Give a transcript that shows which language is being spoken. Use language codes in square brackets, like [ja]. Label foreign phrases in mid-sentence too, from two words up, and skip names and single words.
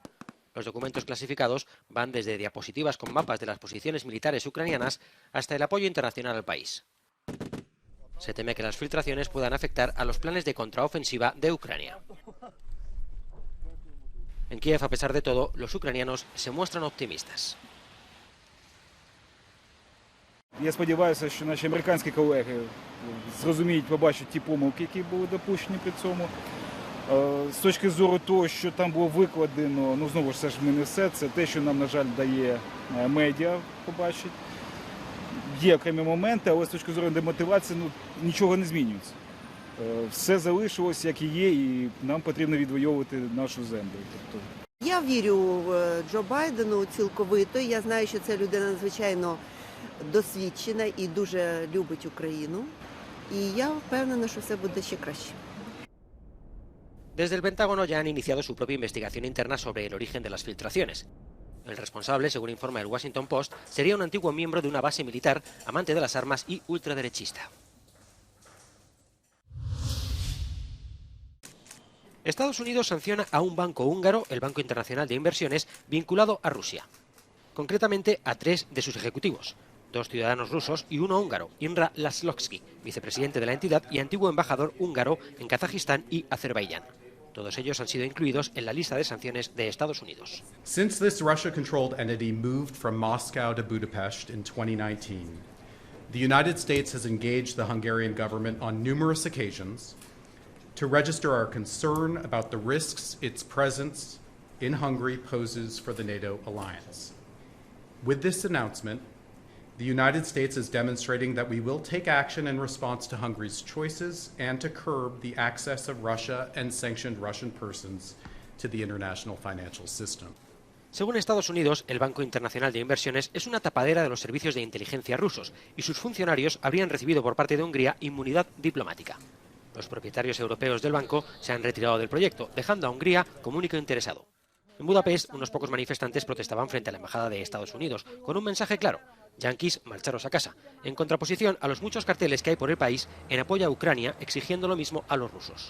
[es] Los documentos clasificados van desde diapositivas con mapas de las posiciones militares ucranianas hasta el apoyo internacional al país. Se teme que las filtraciones puedan afectar a los planes de contraofensiva de Ucrania. En Kiev, a pesar de todo, los ucranianos se muestran optimistas. [uk] Я сподіваюся, що наші американські колеги зрозуміють, побачать ті помилки, які були допущені при цьому. З точки зору того, що там було викладено, ну знову ж це ж ми не все, це те, що нам, на жаль, дає медіа побачить. Є окремі моменти, але з точки зору демотивації нічого не змінюється. Все залишилось, як і є, і нам потрібно відвоювати нашу землю. Я вірю в Джо Байдену цілковито. Я знаю, що це людина надзвичайно досвідчена і дуже любить Україну. І я впевнена, що все буде ще краще. [es] Desde el Pentágono ya han iniciado su propia investigación interna sobre el origen de las filtraciones. El responsable, según informa el Washington Post, sería un antiguo miembro de una base militar, amante de las armas y ultraderechista. Estados Unidos sanciona a un banco húngaro, el Banco Internacional de Inversiones, vinculado a Rusia. Concretamente a 3 de sus ejecutivos, 2 ciudadanos rusos y uno húngaro, Imre Laszloski, vicepresidente de la entidad y antiguo embajador húngaro en Kazajistán y Azerbaiyán. Todos ellos han sido incluidos en la lista de sanciones de Estados Unidos. [en] Since this Russia-controlled entity moved from Moscow to Budapest in 2019, the United States has engaged the Hungarian government on numerous occasions to register our concern about the risks its presence in Hungary poses for the NATO alliance. With this announcement, the United States is demonstrating that we will take action in response to Hungary's choices and to curb the access of Russia and sanctioned Russian persons to the international financial system. [es] Según Estados Unidos, el Banco Internacional de Inversiones es una tapadera de los servicios de inteligencia rusos y sus funcionarios habrían recibido por parte de Hungría inmunidad diplomática. Los propietarios europeos del banco se han retirado del proyecto, dejando a Hungría como único interesado. En Budapest, unos pocos manifestantes protestaban frente a la Embajada de Estados Unidos, con un mensaje claro: yanquis, marcharos a casa, en contraposición a los muchos carteles que hay por el país en apoyo a Ucrania, exigiendo lo mismo a los rusos.